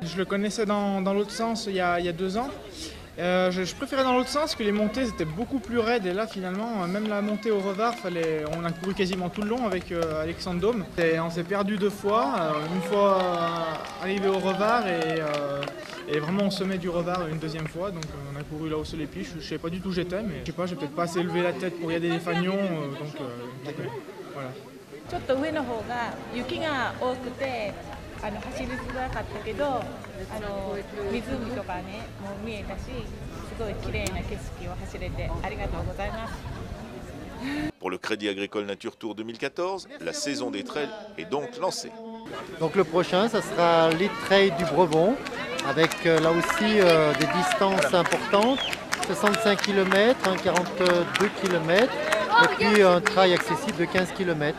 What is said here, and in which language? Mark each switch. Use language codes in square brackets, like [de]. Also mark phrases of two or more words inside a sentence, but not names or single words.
[fr] Je le connaissais dans l'autre sens il y a 2 ans. Je préférais dans l'autre sens que les montées étaient beaucoup plus raides et là finalement même la montée au Revard, on a couru quasiment tout le long avec Alexandre Dôme. On s'est perdu 2 fois, une fois arrivé au Revard et vraiment au sommet du Revard une 2e fois, donc on a couru là au sol épi. Je ne savais pas du tout où j'étais, mais je sais pas, j'ai peut-être pas assez levé la tête pour regarder les fanions, donc voilà. [ja] 走りづらかったけど、湖とかね、もう見えたし、すごい綺麗な景色を走れてありがとうございます。 [fr] Pour le Crédit Agricole Nature Tour 2014, la saison des trails est donc lancée. Donc le prochain, ça sera les trails du Brevon, avec là aussi des distances importantes, 65 km, 42 km, et puis un trail accessible de 15 km.